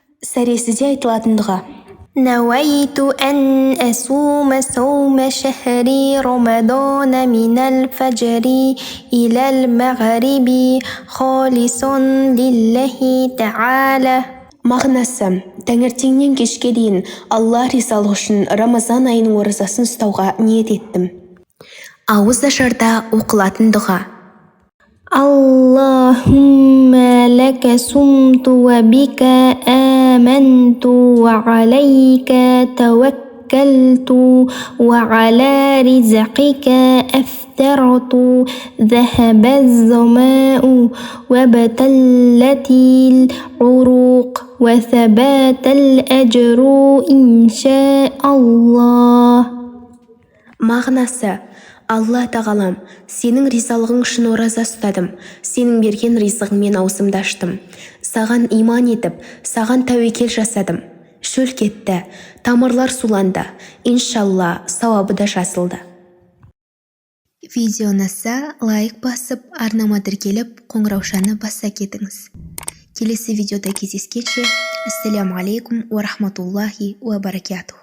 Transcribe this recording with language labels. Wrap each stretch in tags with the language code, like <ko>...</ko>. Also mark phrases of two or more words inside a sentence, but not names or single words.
<kk>сәресіде айтылатын дұға.</kk> <ar>نويت أن أصوم صوم شهر رمضان من الفجر إلى المغرب خالصا لله تعالى.</ar> <kk>Мағынасы: таңертеңнен кешке дейін Алла ризалығы үшін Рамазан айының оразасын ұстауға ниет еттім. Ауыз ашарда оқылатын дұға.</kk> <ar>اللهم لك صمت وبك آمنت وعليك توكلت وعلى رزقك أفطرت ذهب الظمأ وابتلت العروق وثبت الأجر إن شاء الله.</ar> <kk>Мағынасы: Алла тағалам, сенің ризалығың үшін ораза ұстадым, сенің берген ризығыңмен аузымды аштым. Саған иман етіп, саған тәуекел жасадым. Шөл кетті, тамырлар суланды, иншалла сауабы да жазылды. Видео ұнаса, лайк басып, арнама тіркеліп, қоңыраушаны баса кетіңіз. Келесі видеода кездескенше,</kk> <ar>السلام عليكم ورحمة الله وبركاته.</ar>